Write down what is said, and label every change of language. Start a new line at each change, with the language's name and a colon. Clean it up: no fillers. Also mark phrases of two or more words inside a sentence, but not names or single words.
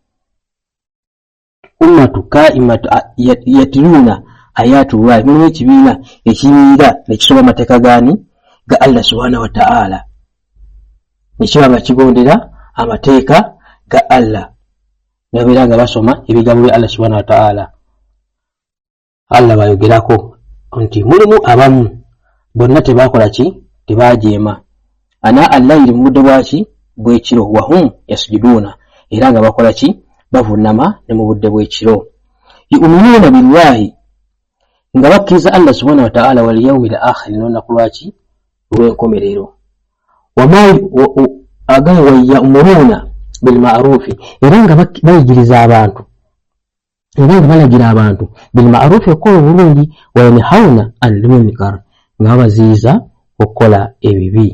Arabic: ummatu kaimatu yatiluna ayati llahi,
Ganda: mulimu ekibiina ekiyimirira nekisoma amateeka gani ga Allah
Arabic: subhanahu wa ta'ala,
Ganda: nekiba nga kigondera amateeka ga Allah, nabeera nga basoma ebigambo bya Allah
Arabic: subhanahu wa ta'ala.
Ganda: Allah bayogerako nti mulimu abamu bonna tebakola ki, tebajeema.
Arabic: Ana allayli,
Ganda: mu budde bwaki bw'ekiro,
Arabic: wahum yasjuduuna,
Ganda: era nga bakola ki, bavunnama ne mu budde bw'ekiro.
Arabic: Yu'minuuna billahi,
Ganda: nga bakkiriza Allah
Arabic: subhanahu wa ta'ala wal yawmil akhir,
Ganda: n'olunaku lwaki lw'enkomerero.
Arabic: Wayamuruna bil ma'rufi,
Ganda: era nga bayigiriza abantu, era nga balagira abantu
Arabic: bil ma'rufi
Ganda: okukola obulungi,
Arabic: wayanhauna anil munkar,
Ganda: nga baziiza okukola ebibi.